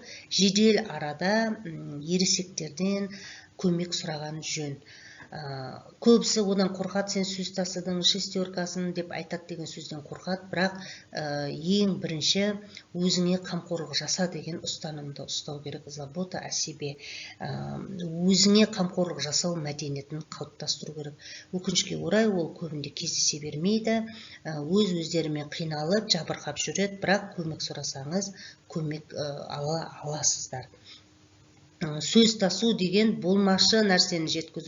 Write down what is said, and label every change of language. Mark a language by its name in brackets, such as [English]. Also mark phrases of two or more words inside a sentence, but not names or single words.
[Kazakh] Жедел арада ересектерден көмек сұраған жөн. Көбісі одан қорқады, сен сөз тасыдың, шестеркасын деп айтады деген сөзден қорқады, бірақ ең бірінші өзіңе қамқорлық жаса деген ұстанымды ұстау керек. [Russian] Забота о себе. [Kazakh] Өзіңе қамқорлық жасау мәдениетін қалыптастыру керек. Өкінішке орай, ол көбінде кездесе бермейді. Өздерімен қиналып, жабырқап жүреді, бірақ көмек сұрасаңыз, көмек аласыздар. Сөз тасу деген болмашы нәрсені жеткізу.